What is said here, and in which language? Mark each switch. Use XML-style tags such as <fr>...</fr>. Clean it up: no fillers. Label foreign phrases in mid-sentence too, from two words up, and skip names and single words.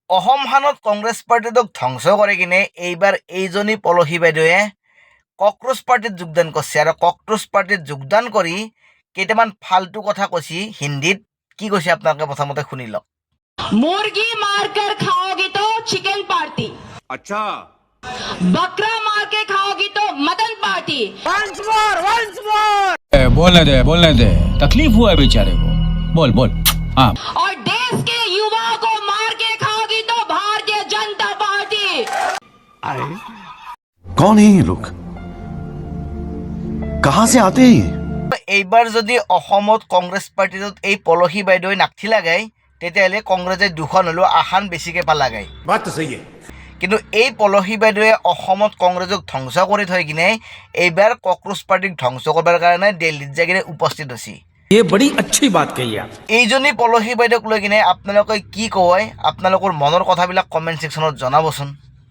<as>অসমখানত কংগ্ৰেছ পাৰ্টিটোক ধ্বংস কৰি কিনে এইবাৰ এইজনী পলসী বাইদেৱে</as> <en>cockroach partyত</en> <as>যোগদান কৰিছে আৰু</as> <en>cockroach partyত</en> <as>যোগদান কৰি কেইটামান ফাল্টু কথা কৈছে হিন্দীত। কি কৈছে আপোনালোকে প্ৰথমতে শুনি লওক।</as> <hi>मुर्गी मारकर खाओगी तो चिकन पार्टी, अच्छा बकरा मार के खाओगी तो मटन पार्टी। बोलने दे तकलीफ हुआ है बेचारे को। बोल हाँ। और देश के युवाओं को मार के खाओगी तो भारतीय जनता पार्टी। कौन है ये लोग, कहां से आते हैं ये?</hi> <as>এইবাৰ যদি অসমত কংগ্ৰেছ পাৰ্টিটোত এই পলসী বাইদেৱে নাকঠি লাগায় তেতিয়াহ'লে কংগ্ৰেছে দুখন হ'লেও আসন বেছিকৈ পালাগায়।</as> <hi>बात तो सही है।</hi> <as>কিন্তু এই পলসী বাইদেৱে অসমত কংগ্ৰেছক ধ্বংস কৰি থৈ কিনে এইবাৰ</as> <en>cockroach partyক</en> <as>ধ্বংস কৰিবৰ কাৰণে দিল্লীত যাই কিনে উপস্থিত হৈছে।</as> <hi>ये बड़ी अच्छी बात कही आप।</hi> <as>এইজনী পলসী বাইদেউক লৈ কিনে আপোনালোকে কি কয়, আপোনালোকৰ মনৰ কথাবিলাক</as> <en>comment sectionত</en> <as>জনাবচোন।</as>